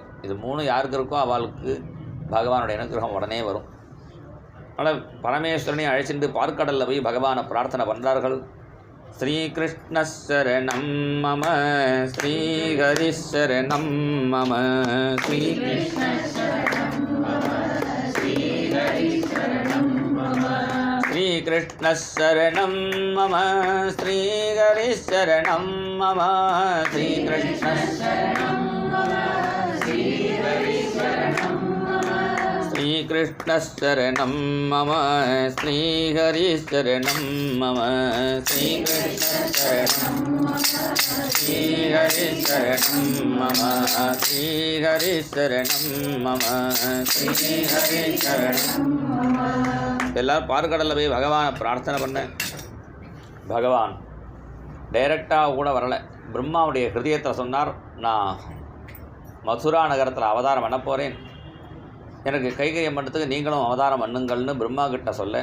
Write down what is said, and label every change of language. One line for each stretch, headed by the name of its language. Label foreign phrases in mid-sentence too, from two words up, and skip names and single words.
Tamil: இது 3 யாருக்கு இருக்கோ அவளுக்கு பகவானுடைய அனுகிரகம் உடனே வரும். அதனால் பரமேஸ்வரனை அழைச்சிட்டு பார்க்கடலில் போய் பகவானை பிரார்த்தனை பண்ணுறார்கள்.
Sanskrit: श्रीकृष्ण शरणं मम श्रीहरि शरणं मम श्रीकृष्ण श्रीकृष्ण शरणं मम श्रीहरि शरणं मम श्रीकृष्ण श्रीकृष्ण शरणं मम श्रीहरि शरणं मम श्रीकृष्ण श्रीहरि शरणं मम श्रीहरि शरणं मम श्रीहरि शरणं.
Tamil: எல்லோரும் பார்க்கடலில் போய் பகவானை பிரார்த்தனை பண்ணேன். பகவான் டைரெக்டாக கூட வரலை. பிரம்மாவுடைய ஹிருதயத்தை சொன்னார், நான் மதுரா நகரத்தில் அவதாரம் பண்ண போகிறேன், எனக்கு கைகரியம் பண்ணுறதுக்கு நீங்களும் அவதாரம் பண்ணுங்கள்னு பிரம்மா கிட்ட சொல்ல.